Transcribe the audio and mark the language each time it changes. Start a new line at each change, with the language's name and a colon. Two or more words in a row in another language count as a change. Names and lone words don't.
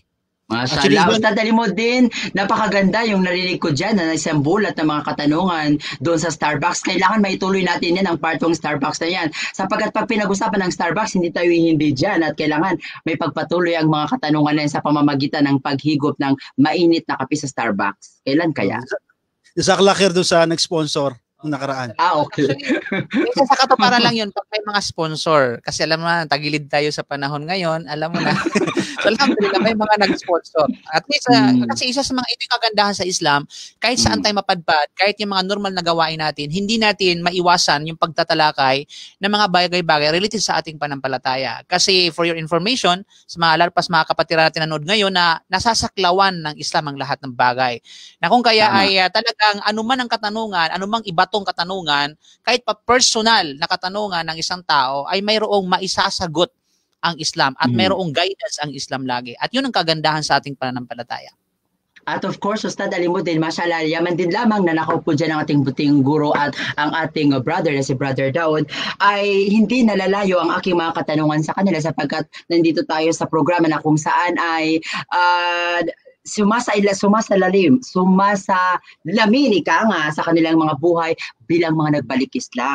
Filipino: Mashallah, Ustad Alimuddin, napakaganda yung narinig ko dyan na isang bulat ng mga katanungan doon sa Starbucks. Kailangan maituloy natin yan ang part ng Starbucks na yan. Sapagkat pag pinag-usapan ng Starbucks, hindi tayo hindi dyan at kailangan may pagpatuloy ang mga katanungan na yan sa pamamagitan ng paghigop ng mainit na kape sa Starbucks. Kailan kaya?
Arabic: جزاك الله خير
Filipino: doon sa nag-sponsor nung nakaraan. Okay. Isa sa katuparan lang yun pag may mga sponsor. Kasi alam mo na, tagilid tayo sa panahon ngayon, alam mo na. So, alhamdulillah, may mga nag-sponsor.
English: At least,
Filipino: kasi isa sa mga ito yung kagandahan sa Islam, kahit saan tayo mapadpad, kahit yung mga normal na gawain natin, hindi natin maiwasan yung pagtatalakay ng mga bagay-bagay related sa ating panampalataya.
English: Kasi for your information,
Filipino: sa mga larpas mga kapatid natin nanood ngayon na nasasaklawan ng Islam ang lahat ng bagay. Na kung kaya ay talagang anuman ang katanungan, anumang ibatong katanungan, kahit pa personal na katanungan ng isang tao, ay mayroong maisasagot ang Islam at mayroong guidance ang Islam lagi. At yun ang kagandahan sa ating pananampalataya. At
English: of course,
Filipino: Ustad Alimuddin, mashallah, yaman din lamang na nakaupo dyan ang ating buting guro at ang ating brother na si Brother Daud, ay hindi nalalayo ang aking mga katanungan sa kanila sapagkat nandito tayo sa programa na kung saan ay sumasalamin sa kanilang mga buhay bilang mga nagbalik Islam.